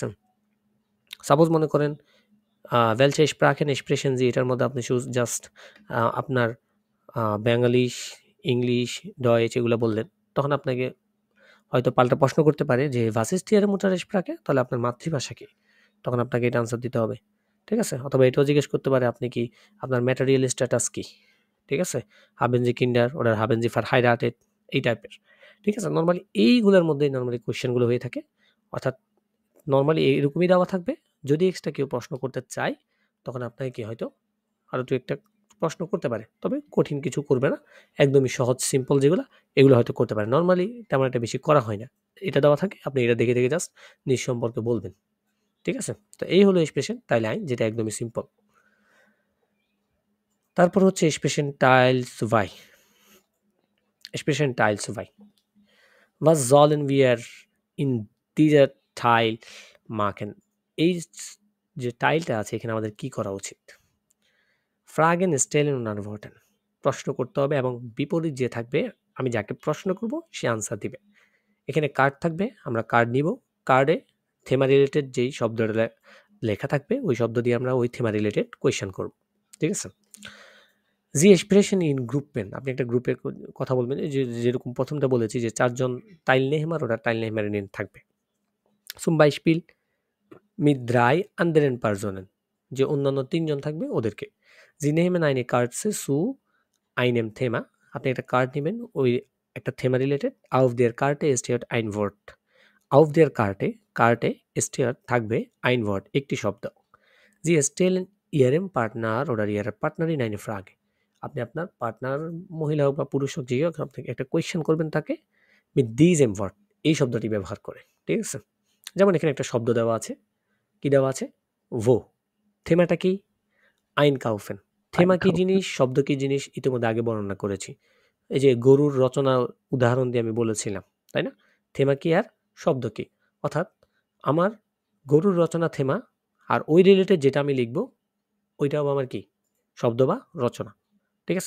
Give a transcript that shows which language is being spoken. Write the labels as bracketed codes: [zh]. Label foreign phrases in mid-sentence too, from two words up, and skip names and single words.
[bn] সাপোজ মনে করেন [de] welche Sprachen sprechen Sie, [bn] এটার মধ্যে আপনি জাস্ট আপনার বাঙালিশ, ইংলিশ, ডয়েচ এগুলো বললেন, তখন আপনাকে হয়তো পাল্টা প্রশ্ন করতে পারে যে [de] was ist Ihre Muttersprache, [bn] তাহলে আপনার মাতৃভাষা কি, তখন আপনাকে এটা আনসার দিতে হবে, ঠিক আছে। অথবা এটাও জিজ্ঞেস করতে পারে আপনি কি, আপনার [en] material status [bn] কি, ঠিক আছে, [de] haben Sie Kinder oder haben Sie verheiratet, [bn] এই টাইপের, ঠিক আছে। নর্মালি এইগুলোর মধ্যেই নর্মালি কোয়েশ্চেনগুলো হয়ে থাকে, অর্থাৎ নর্মালি এরকমই দেওয়া থাকবে। যদি এক্সট্রা কেউ প্রশ্ন করতে চায় তখন আপনাকে কি হয়তো আরও দু একটা প্রশ্ন করতে পারে, তবে কঠিন কিছু করবে না, একদমই সহজ সিম্পল যেগুলো এগুলো হয়তো করতে পারে। নর্মালি তেমন একটা বেশি করা হয় না, এটা দেওয়া থাকে, আপনি এটা দেখে দেখে জাস্ট নিজ সম্পর্কে বলবেন, ঠিক আছে। তো এই হলো এক্সপ্রেশন টাইল আইন, যেটা একদমই সিম্পল। তারপর হচ্ছে এক্সপ্রেশন টাইলস ভাই। এক্সপ্রেশন টাইলস ভাই, [de] was sollen wir in dieser Teil machen, [bn] এই যে টাইলটা আছে এখানে আমাদের কি করা উচিত। [de] Fragen stellen antworten, [bn] প্রশ্ন করতে হবে এবং বিপরীত যে থাকবে, আমি যাকে প্রশ্ন করব সে আনসার দিবে। এখানে কার্ড থাকবে, আমরা কার্ড নিব, কার্ডে থেমা রিলেটেড যেই শব্দটা লেখা থাকবে ওই শব্দ দিয়ে আমরা ওই থেমা রিলেটেড কোয়েশ্চেন করব, ঠিক আছে। জি এক্সপ্রেশন ইন গ্রুপেন, আপনি একটা গ্রুপের কথা বলবেন, যেরকম প্রথমটা বলেছি যে 4 জন টাইলনেহমার, ওরা টাইলনেহমারিন থাকবে। [de] zum Beispiel mit 3 anderen Personen, [bn] যে অন্যান্য 3 জন থাকবে ওদেরকে। [de] Sie nehmen eine Karte zu einem Thema, [bn] আপনি একটা কার্ড নেবেন ওই একটা থেমা রিলেটেড। [de] auf der Karte steht ein Wort, auf der Karte, কার্টে steht থাকবে ein Wort, [bn] একটি শব্দ। [de] Sie stellen ihrem Partner oder ihrer Partnerin eine Frage, [bn] আপনি আপনার পার্টনার, মহিলা হোক বা পুরুষ হোক, যে হোক, আপনি একটা কোয়েশ্চেন করবেন তাকে [de] mit diesem Wort, [bn] এই শব্দটি ব্যবহার করে, ঠিক আছে। যেমন এখানে একটা শব্দ দেওয়া আছে, কি দেওয়া আছে, ভো। থেমাটা কি, আইন কাউফেন। থেমা কি জিনিস, শব্দ কি জিনিস, ইতিমধ্যে আগে বর্ণনা করেছি। এই যে গরুর রচনা উদাহরণ দিয়ে আমি বলেছিলাম, তাই না। থেমা কি আর শব্দ কি, অর্থাৎ আমার গরুর রচনা থেমা, আর ওই রিলেটেড যেটা আমি লিখবো ওইটাও আমার কি শব্দ বা রচনা, ঠিক আছে।